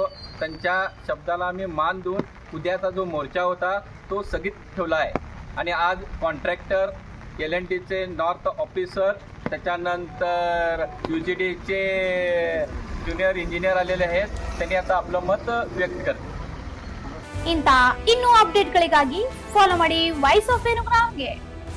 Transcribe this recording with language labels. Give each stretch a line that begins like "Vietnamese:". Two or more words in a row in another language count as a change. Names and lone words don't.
Marathi: त्यांच्या शब्दाला आम्ही मान देऊन उद्याचा जो मोर्चा होता तो स्थगित ठेवला आहे आणि आज कॉन्ट्रॅक्टर, LNTचे
English: north officer,
Marathi: त्याच्यानंतर UGDचे
English: junior engineer
Marathi: आलेले आहेत. त्यांनी आता आपलं मत व्यक्त करते.
Kannada: ಇಂಥ ಇನ್ನೂ ಅಪ್ಡೇಟ್ಗಳಿಗಾಗಿ ಫಾಲೋ ಮಾಡಿ ವಾಯ್ಸ್ ಆಫ್ ವೇಣುಗ್ರಾಮ್ಗೆ.